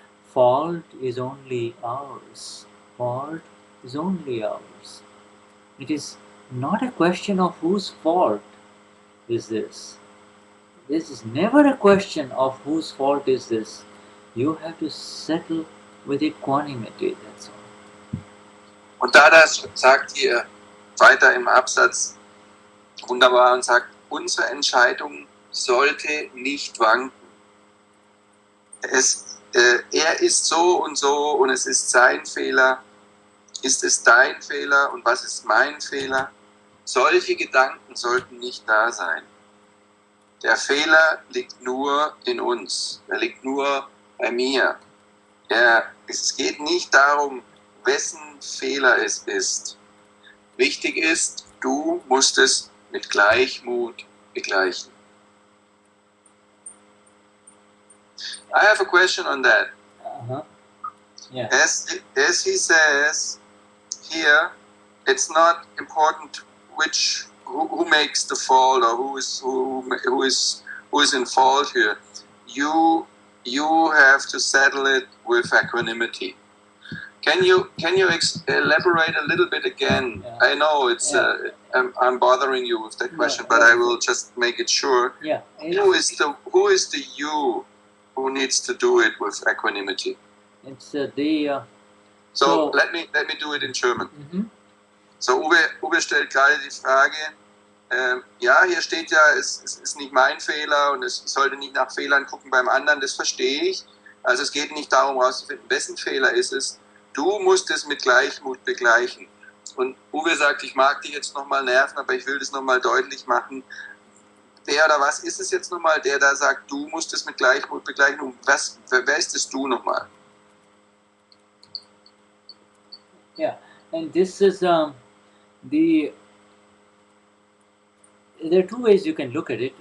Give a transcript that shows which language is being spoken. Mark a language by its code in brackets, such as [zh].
[en] Fault is only ours. Fault is only ours. It is not a question of whose fault is this. this is never a question of whose fault is this. You have to settle with equanimity, that's all. [de] Und Dada sagt hier weiter im Absatz wunderbar und sagt, unsere Entscheidung sollte nicht wanken. Er ist so und es ist sein Fehler. Ist es dein Fehler und was ist mein Fehler? Solche Gedanken sollten nicht da sein. Der Fehler liegt nur in uns. Er liegt nur bei mir. Es geht nicht darum, wessen Fehler es ist. Wichtig ist, du musst es mit Gleichmut begleichen. [en] I have a question on that. Yeah. As he says here, it's not important who makes the fault or who is in fault here. You have to settle it with equanimity. Can you elaborate a little bit again? Yeah. I know it's I'm bothering you with that question, but I will just make it sure. Yeah. Who is the you who needs to do it with equanimity? It's So let me do it in German. Mhm. [de] So Uwe stellt gerade die Frage, ja, hier steht ja, es ist nicht mein Fehler und es sollte nicht nach Fehlern gucken beim anderen, das verstehe ich. Also es geht nicht darum herauszufinden, wessen Fehler ist es. Du musst es mit Gleichmut begleichen. Und Uwe sagt, ich mag dich jetzt nochmal nerven, aber ich will das nochmal deutlich machen. Wer oder was ist es jetzt nochmal, der da sagt, du musst es mit Gleichmut begleichen? Und wer ist es du nochmal? [en] Yeah, and this is there are two ways you can look at it.